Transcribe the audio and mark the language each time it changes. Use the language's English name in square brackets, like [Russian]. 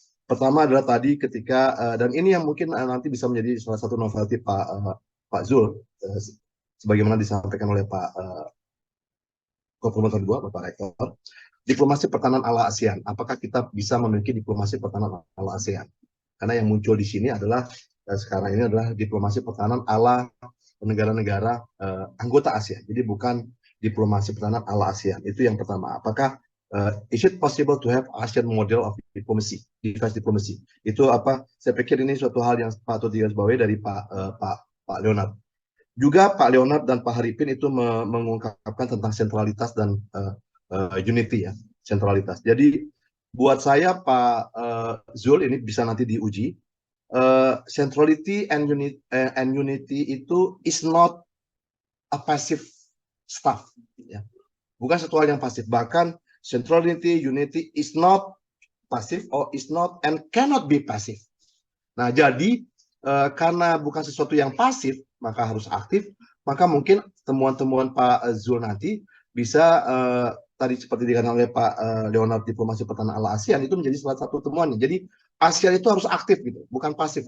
[Indonesian] Pertama adalah tadi ketika dan ini yang mungkin nanti bisa menjadi salah satu novelty Pak Zul sebagaimana disampaikan oleh Pak Kopromotor 2, Bapak Rektor, diplomasi pertahanan ala ASEAN. Apakah kita bisa memiliki diplomasi pertahanan ala ASEAN? Karena yang muncul di sini adalah sekarang ini adalah diplomasi pertahanan ala negara-negara anggota ASEAN. Jadi bukan diplomasi pertahanan ala ASEAN. Itu yang pertama. Apakah [English] is it possible to have ASEAN model of diplomacy, defense diplomacy? [Indonesian] Itu apa? Saya pikir ini suatu hal yang patut digarisbawahi dari Pak Leonard. Juga Pak Leonard dan Pak Haripin itu mengungkapkan tentang sentralitas dan unity ya, sentralitas. Jadi buat saya Pak Zul ini bisa nanti diuji. [English] Centrality and unity itu is not a passive stuff, ya. [Indonesian] Bukan satu hal yang pasif. Bahkan [English] centrality, unity is not passive or is not and cannot be passive. [Indonesian] Nah, jadi karena bukan sesuatu yang pasif, maka harus aktif, maka mungkin temuan-temuan Pak Zul nanti bisa tadi seperti dikatakan oleh Pak Leonard diplomasi pertahanan ala ASEAN itu menjadi salah satu temuannya. Jadi ASEAN itu harus aktif gitu, bukan pasif.